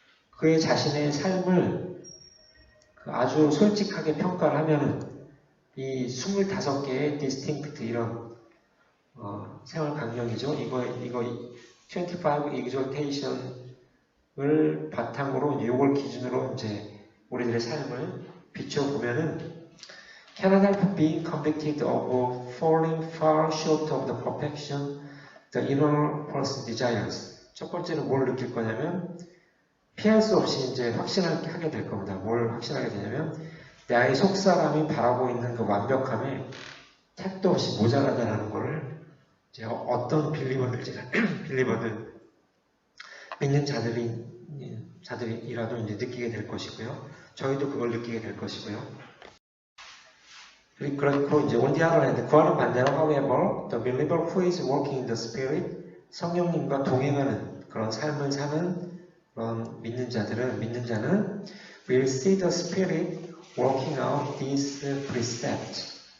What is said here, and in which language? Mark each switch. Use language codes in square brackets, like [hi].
[ko] 그의 자신의 삶을 아주 솔직하게 평가를 하면은 이 25개의 distinct 이런 생활 강령이죠. 이거 25 exhortation 을 바탕으로 이걸 기준으로 이제 우리들의 삶을 비춰보면은 [en] cannot help being convicted of falling far short of the perfection the inner person desires. [ko] 첫 번째는 뭘 느낄 거냐면 피할 수 없이 이제 확신하게 하게 될 겁니다. 뭘 확신하게 되냐면 나의 속사람이 바라고 있는 그 완벽함에 택도 없이 모자라다라는 거를 이제 어떤 빌리버들 믿는 자들이라도 이제 느끼게 될 것이고요. 저희도 그걸 느끼게 될 것이고요. 그리고 이제 [en] on the other hand, [ko] 그와는 반대로 [en] however, the believer who is walking in the spirit, [ko] 성령님과 동행하는 그런 삶을 사는 그런 믿는 자는 [en] will see the spirit working out these precepts.